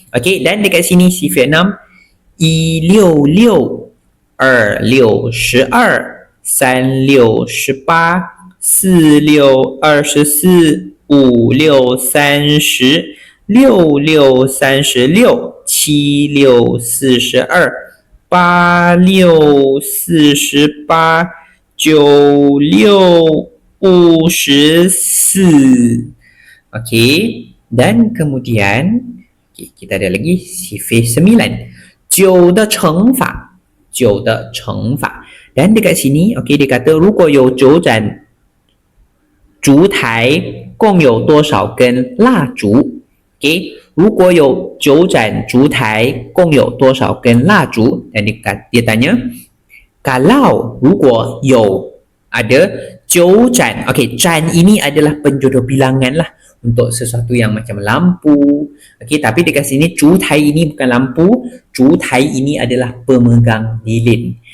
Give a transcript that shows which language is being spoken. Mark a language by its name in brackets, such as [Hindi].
[Malay] Okey, dan dekat sini sifir 6 166 262 3618 4624 5630 6636 7642 8648 9654. Okey, dan kemudian okay, kita ada lagi sifir 9 [Chinese] 9的乘法9的乘法. [Malay] Dan dekat sini okey dia kata [Chinese] 如果有9盏烛台共有多少根蜡烛. Okey, 如果有9盏烛台共有多少根蜡烛. [Malay] Dan dia tanya kalau [Chinese] 如果有 [Malay] ada [Chinese] 9盏. [Malay] Okey, [Chinese] 盏 [Malay] ini adalah penjodoh bilangan lah untuk sesuatu yang macam lampu. Okey, tapi dekat sini jutai ini bukan lampu, jutai ini adalah pemegang lilin.